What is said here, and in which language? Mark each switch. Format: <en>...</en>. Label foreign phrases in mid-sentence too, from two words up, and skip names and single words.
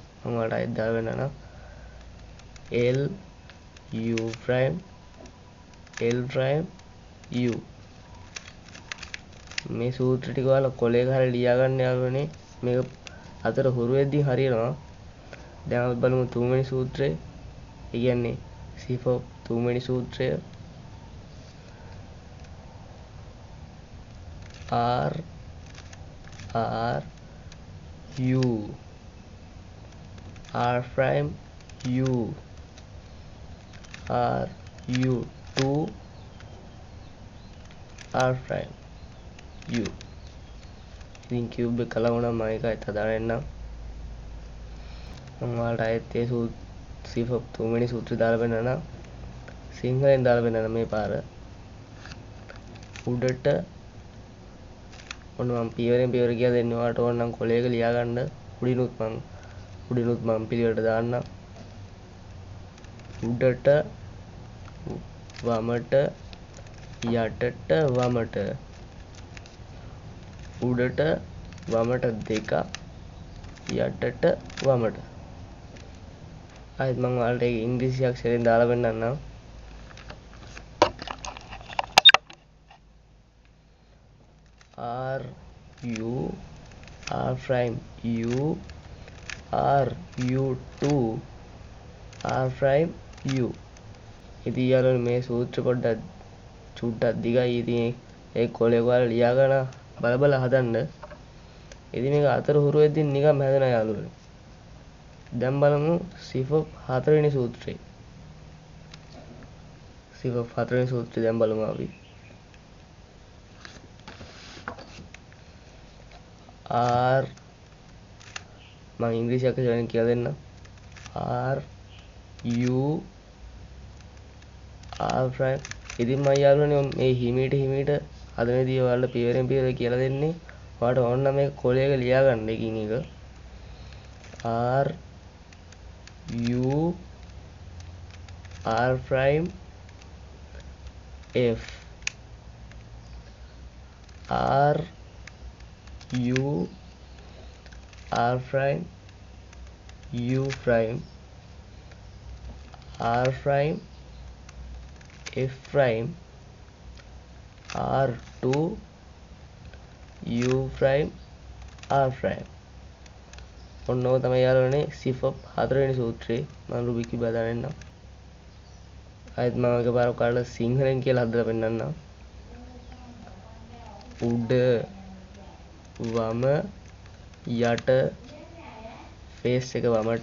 <si>මම ඔයාලට ආයෙත් දාලා වෙන්නන්න.</si> <en>L U prime L prime U.</en> <si>මේ සූත්‍ර ටික ඔයාලා කොලයක හරිය ලියා ගන්න යාළුවනේ. මේක අතර හුරු වෙද්දී හරියනවා. දැන් අපි බලමු තුන්වෙනි සූත්‍රය. ඒ කියන්නේ C4 තුන්වෙනි සූත්‍රය.</si> <en>R R U R prime U R U 2 R prime U.</en> <si>ඉතින් කියුබ් එක කලවුණා මම ඒකත් හදාගෙන එන්නම්. මම ඔයාලට ආයෙත් ඒ C4 තුන්වෙනි සූත්‍රය දාලා පෙන්නනවා. සිංහලෙන් දාලා පෙන්නනවා මේ පාර. උඩට ඔන්න මම පියවරෙන් පියවර කියලා දෙන්නේ ඔයාලට ඕන නම් කොලයක ලියා ගන්න. උඩිනුත් මම පිළිවෙලට දාන්නම්. උඩට වමට යටට වමට. උඩට වමට දෙක යටට වමට. ආයෙත් මම ඔයාලට ඒක ඉංග්‍රීසි අක්ෂරයෙන් දාලා පෙන්නන්නම්.</si> <en>R U R prime U R U 2 R prime U.</en> <si>ඉතින් යාළුවනේ මේ සූත්‍ර පොඩ්ඩක් චුට්ටක් දිගයි. ඉතින් ඒ කොලේ ඔයාලා ලියා ගන්න බල හදන්න. ඉතින් මේක අතර හුරු වෙද්දී නිකම් හැදෙනවා යාළුවනේ. දැන් බලමු C4 හතරවෙනි සූත්‍රය. C4 හතරවෙනි සූත්‍රය දැන් බලමු අපි. R මම ඉංග්‍රීසි අක්ෂරයෙන් කියලා දෙන්නම්.</si> <en>R U R prime.</en> <si>ඉතින් මම යාළුවනේ මේ හිමීට හදනදී ඔයාලට පියවරෙන් පියවර කියලා දෙන්නේ. ඔයාලට ඕන නම් මේක කොලයක ලියා ගන්න එකින් එක.</si> <en>R U R prime F R U R prime U prime R prime F prime R2 U prime R prime.</en> <si>ඔන්න ඔය තමයි යාළුවනේ C4 හතරවෙනි සූත්‍රේ. මම රුබික් බදාගෙන ඉන්නම්. ආයෙත් මම එකපාරක් ඔයාලට සිංහලෙන් කියලා හදලා පෙන්නන්නම්. උඩ වම යට ෆේස් එක වමට.</si>